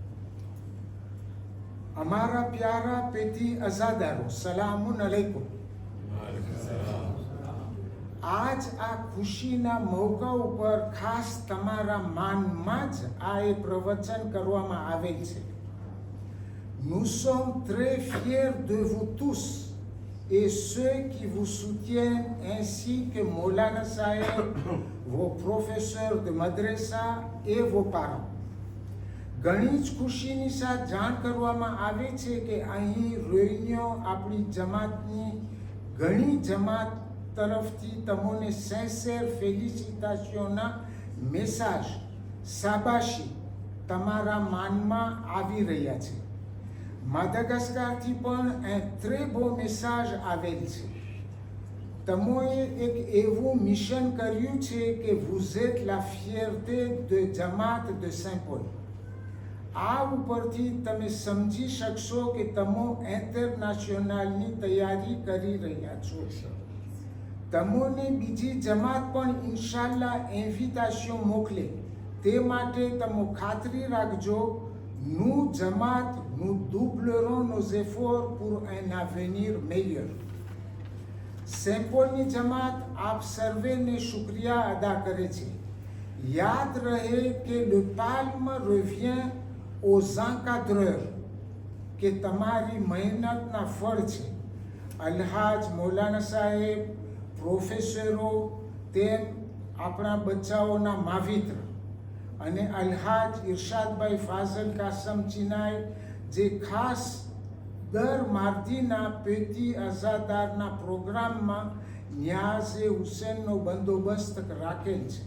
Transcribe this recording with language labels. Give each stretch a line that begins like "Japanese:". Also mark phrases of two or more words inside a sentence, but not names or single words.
Gujarati: અમારા પ્યારા પેટી અઝાદારો,
Arabic: سلام عليكم.
Gujarati: આજ આ ખુશીના મોકા ઉપર ખાસ તમારા માનમાં જ આ એ પ્રવચન કરવામાં આવેલ છે.
French: Nous sommes très fiers de vous tous et ceux qui vous soutiennent ainsi que Maulana Saheb, vos professeurs de madrasa et vos parents.
Gujarati: ઘણી જ ખુશીની સાથે જાણ કરવામાં આવે છે કે અહીં રોહિણીઓ આપણી જમાતની ઘણી જમાત તરફથી તમને
English: sincere felicitation message,
Gujarati: શાબાશી તમારા માનમાં આવી રહ્યા છે. માદાગાસ્કારથી પણ એક
French: très beau
Gujarati: મેસેજ આવેલ છે. તમોએ એક એવું મિશન કર્યું છે કે
French: vous êtes la fierté de જમાત de Saint-Paul.
Gujarati: આ ઉપરથી તમે સમજી શકશો કે તમે ઇન્ટરનેશનલની તૈયારી કરી રહ્યા છો. તમોને બીજી જમાત પણ ઇન્શાલ્લાહ ઇન્વિટેશન મોકલે, તે માટે તમે ખાતરી રાખજો.
French: nous જમાત, nous doublerons nos efforts pour un avenir meilleur.
Gujarati: સેમ્પોલની જમાત આપ સર્વેને શુક્રિયા અદા કરે છે. યાદ રહે કે
French: le palme revient aux encadreurs,
Gujarati: કે તમારી મહેનતના ફળ છે. અલ્હાજ મૌલાના સાહેબ, પ્રોફેસરો, તેમ આપણા બચ્ચાઓના માવિત્ર અને અલ્હાજ ઇરશાદભાઈ ફાઝલ કાસમ ચિનાઈ, જે ખાસ દર માર્દીના પેટી અઝાદારના પ્રોગ્રામમાં ન્યાઝે હુસેનનો બંદોબસ્ત રાખેલ છે.